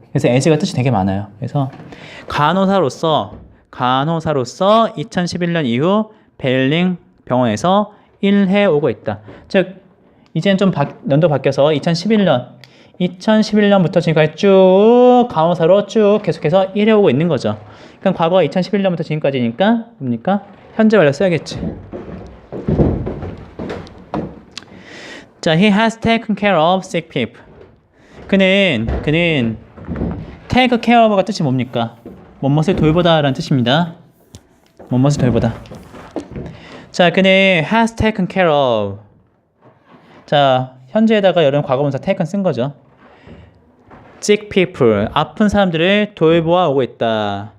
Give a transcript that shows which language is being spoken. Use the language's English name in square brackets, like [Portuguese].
[Korean] 그래서 as가 뜻이 되게 많아요. 그래서 간호사로서 2011년 이후 벨링 병원에서 일해 오고 있다. 즉 이제는 좀 연도 바뀌어서 2011년부터 지금까지 쭉 간호사로 쭉 계속해서 일해 오고 있는 거죠. 그럼 과거 2011년부터 지금까지니까 뭡니까? 현재 완료 써야겠지. [English] 자, he has taken care of sick people. [Korean] 그는 take care of가 뜻이 뭡니까? 뭐뭇을 돌보다라는 뜻입니다. 뭐뭇을 돌보다. 자, 그는 [English] has taken care of. [Korean] 자, 현재에다가 여러분 과거분사 taken 쓴 거죠. [English] sick people, [Korean] 아픈 사람들을 돌보아 오고 있다.